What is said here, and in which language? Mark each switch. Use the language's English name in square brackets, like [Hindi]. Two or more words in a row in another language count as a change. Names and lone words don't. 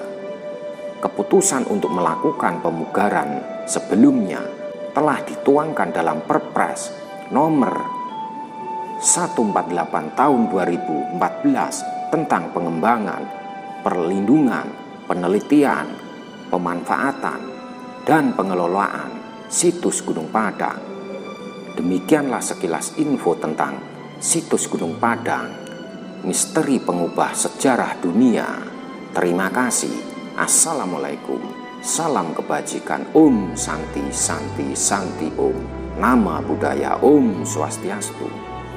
[Indonesian] Keputusan untuk melakukan pemugaran sebelumnya telah dituangkan dalam Perpres nomor 148 tahun 2014 tentang pengembangan, perlindungan, penelitian, pemanfaatan, dan pengelolaan situs Gunung Padang. Demikianlah sekilas info tentang situs Gunung Padang, misteri pengubah sejarah dunia. Terima kasih. Assalamualaikum. Salam kebajikan. [Sanskrit] Om Santi Santi Santi Om. Nama budaya Om Swastiastu.